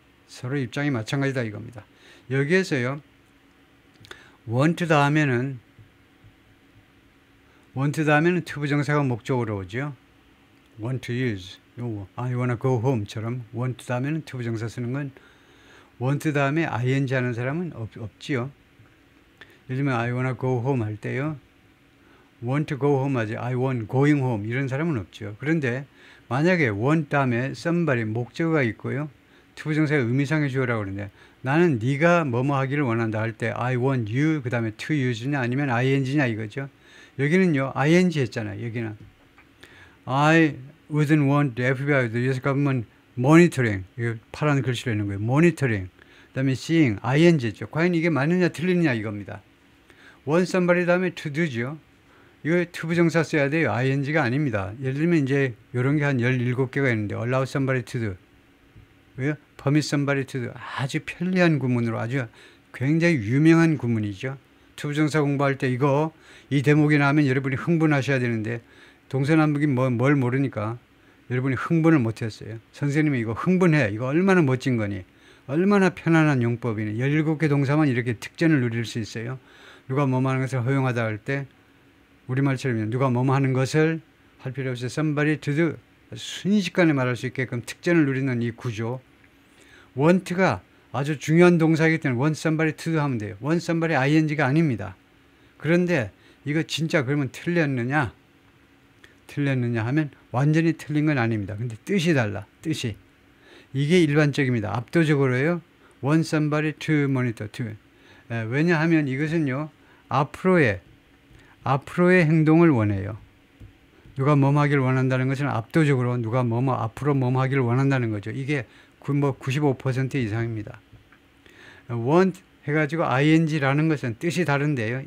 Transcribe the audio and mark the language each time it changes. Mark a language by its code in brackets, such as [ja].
[ko] 서로 입장이 마찬가지다 이겁니다. 여기에서요. want 다음에는 투부정사가 목적으로 오죠. [en] want to use 요 I wanna go home처럼 want [ko] 다음에는 투부정사 쓰는 건 [en] want 다음에 ing 하는 사람은 없지요. [ko] 예를 들면 [en] I wanna go home [ko] 할 때요. [en] want to go home 하지 I want going home [ko] 이런 사람은 없죠. 그런데 만약에 want 다음에 somebody 목적어가 있고요. 투부정사의 의미상의 주어라고 그러는데 나는 네가 뭐뭐 하기를 원한다 할 때 [en] I want you [ko] 그 다음에 to use냐 아니면 ing냐 이거죠. 여기는요 ing 했잖아요. [en] 여기는 I wouldn't want the FBI, the US government monitoring [ko] 이거 파란 글씨로 있는 거예요. monitoring 그 다음에 seeing ing죠. 과연 이게 맞느냐 틀리느냐 이겁니다. want somebody 다음에 to do죠. 이거 투부정사 써야 돼요. ing가 아닙니다. 예를 들면 이제 이런 게 한 17개가 있는데 allow somebody to do 왜요? permit somebody to do 아주 편리한 구문으로 아주 굉장히 유명한 구문이죠. 투부정사 공부할 때 이 대목이 나오면 여러분이 흥분하셔야 되는데 동서남북이 뭘 모르니까 여러분이 흥분을 못했어요. 선생님이 이거 흥분해. 이거 얼마나 멋진 거니. 얼마나 편안한 용법이니. 17개 동사만 이렇게 특전을 누릴 수 있어요. 누가 뭐뭐 하는 것을 허용하다 할 때 우리말처럼 누가 뭐뭐 하는 것을 할 필요 없이 somebody to do 순식간에 말할 수 있게끔 특전을 누리는 이 구조. want가 아주 중요한 동사이기 때문에 want somebody to do 하면 돼요. want somebody ing가 아닙니다. 그런데 이거 진짜 그러면 틀렸느냐 하면 완전히 틀린 건 아닙니다. 근데 뜻이 달라. 뜻이. 이게 일반적입니다. 압도적으로요. [en] want somebody to monitor to. [ko] 왜냐하면 이것은요. 앞으로의 행동을 원해요. 누가 뭐뭐 하기를 원한다는 것은 압도적으로 누가 앞으로 뭐뭐 하기를 원한다는 거죠. 이게 95% 이상입니다. want 해가지고 ing라는 것은 뜻이 다른데요.